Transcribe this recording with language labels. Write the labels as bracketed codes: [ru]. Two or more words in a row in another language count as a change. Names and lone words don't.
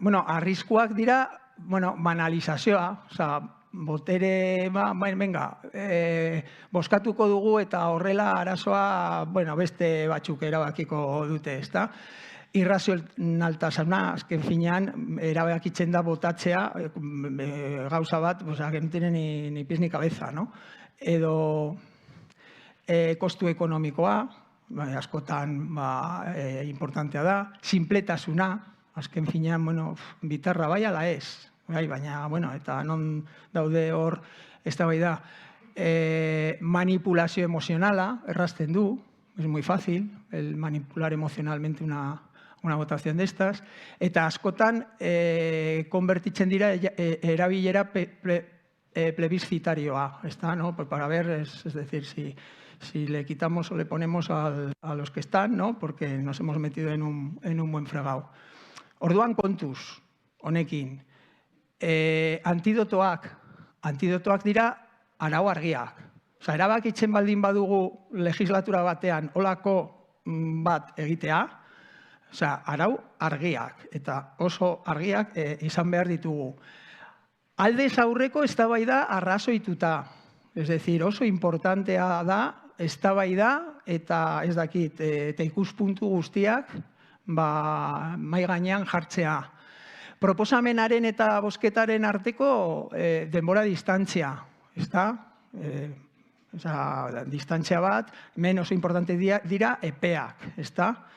[eu] Arriskuak dira, banalizazioa, botere, boskatuko dugu eta horrela arazoa beste batzuk erabakiko dute, ezta? Irrazionaltasuna, azken finean, erabakitzen da botatzea gauza bat, agentenen [es] ni pies ni cabeza, no? [eu] Edo kostu ekonomikoa, askotan importantea da, sinpletasuna, azken finean, bitarra bai ala ez, baina, eta non daude hor, ez da bai da, manipulazio emozionala, errazten du, [es] es muy fácil el manipular emocionalmente una votación de estas, [eu] eta askotan konbertitzen dira erabilera plebiscitarioa, [es] ¿no? Para ver, es decir, si le quitamos o le ponemos a los que están, ¿no? Porque nos hemos metido en un buen fregado. [eu] Orduan kontuz, honekin, antidotoak dira arau argiak. Erabakitzen baldin badugu legislatura batean holako bat egitea, arau argiak, eta oso argiak izan behar ditugu. Aldez aurreko eztabaida arrazoituta, [es] es decir, [eu] oso importantea da eztabaida eta ez dakit, eta ikuspuntu guztiak mahai gainean jartzea. Proposamenaren eta bozketaren arteko denbora distantzia, ezta? Distantzia bat, hemen oso importante dira epeak, ezta?